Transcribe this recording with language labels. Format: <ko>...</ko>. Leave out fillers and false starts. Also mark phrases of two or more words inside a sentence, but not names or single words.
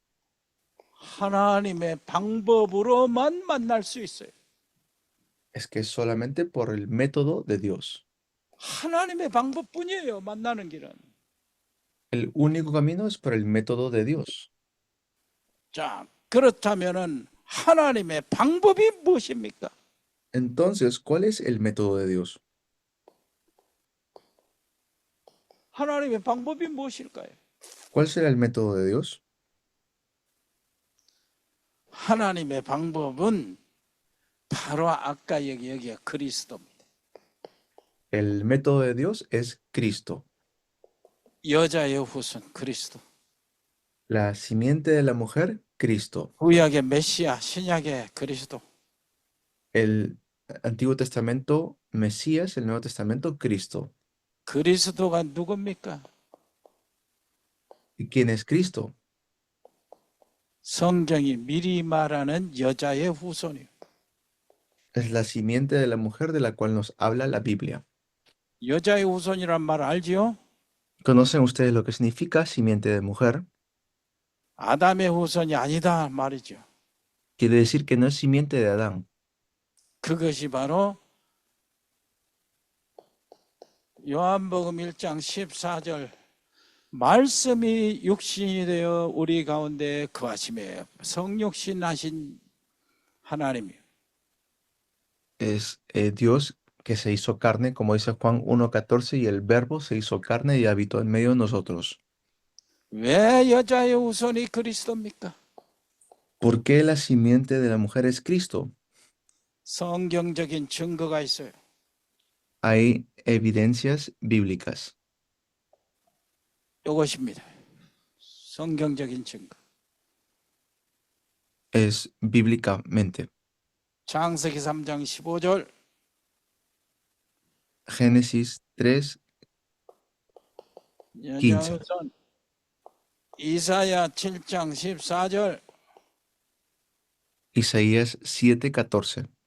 <ko>하나님의 방법으로만 만날 수 있어요.</ko> <es>Es que es solamente por el método de Dios.</es> <ko>하나님의 방법뿐이에요. 만나는 길은.</ko> <es>El único camino es por el método de Dios.</es> <ko>자, 그렇다면은 하나님의 방법이 무엇입니까?</ko> <es>Entonces, ¿cuál es el método de Dios?</es> <ko>하나님의 방법이 무엇일까요?</ko> <es>¿Cuál será el método de Dios?</es> <ko>하나님의 방법은 바로 아까 여기에 그리스도입니다.</ko> <es>El método de Dios es Cristo.</es> <ko>여자의 후손 그리스도.</ko> <es>La simiente de la mujer, Cristo.</es> <ko>구약의 메시아, 신약의 그리스도.</ko> <es>El Antiguo Testamento, Mesías, el Nuevo Testamento, Cristo.</es> <ko>그리스도가 누굽니까?</ko> <es>¿Y quién es Cristo?</es> <ko>성경이 미리 말하는 여자의 후손이요.</ko> <es>Es la simiente de la mujer de la cual nos habla la Biblia.</es> <ko>여자의 후손이란 말 알지요?</ko> <es>¿Conocen ustedes lo que significa simiente de mujer?</es> <ko>아담의 후손이 아니다 말이죠.</ko> <es>Quiere decir que no es simiente de Adán.</es> <ko>그것이 바로 요한복음 1장 14절 말씀이 육신이 되어 우리 가운데 거하심에 성육신 하신 하나님이요.</ko> <es>Es Dios que se hizo carne, como dice Juan 1:14, y el verbo se hizo carne y habitó en medio de nosotros.</es> <ko>왜 여자의 후손이 그리스도입니까?</ko> <es>¿Por qué la simiente de la mujer es Cristo?</es> <ko>성경적인 증거가 있어요.</ko> <es>Hay evidencias bíblicas.</es> <ko>이것입니다. 성경적인 증거.</ko> <es>Es bíblicamente.</es> <ko>창세기 3장 15절</ko> <es>Génesis 3,</es> <ko>여자의</ko> <es>15.</es> <ko>후손 이사야 7장 14절</ko> <es>Isaías 7:14.</es>